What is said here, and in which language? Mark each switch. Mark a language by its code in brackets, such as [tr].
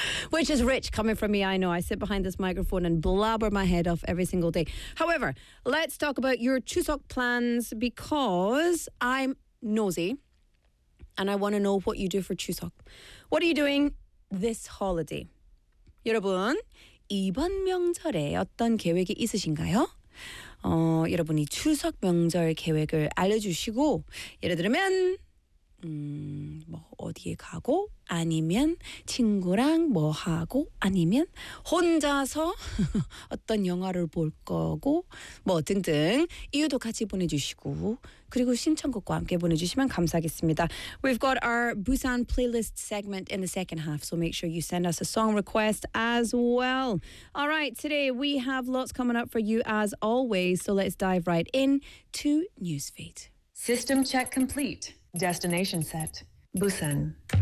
[en] Which is rich coming from me, I know. I sit behind this microphone and blabber my head off every single day. However, let's talk about your Chuseok plans, because I'm nosy and I want to know what you do for Chuseok. What are you doing this holiday? [ko] 여러분, 이번 명절에 어떤 계획이 있으신가요? 여러분이 추석 명절 계획을 알려주시고, 예를 들면 뭐 어디에 가고, 아니면 친구랑 뭐 하고, 아니면 혼자서 어떤 영화를 볼 거고, 뭐 등등 이유도 같이 보내주시고, 그리고 신청곡과 함께 보내주시면 감사하겠습니다. [en] We've got our Busan playlist segment in the second half, so make sure you send us a song request as well. All right, today we have lots coming up for you as always, so let's dive right in to Newsfeed. System check complete. Destination set. Busan.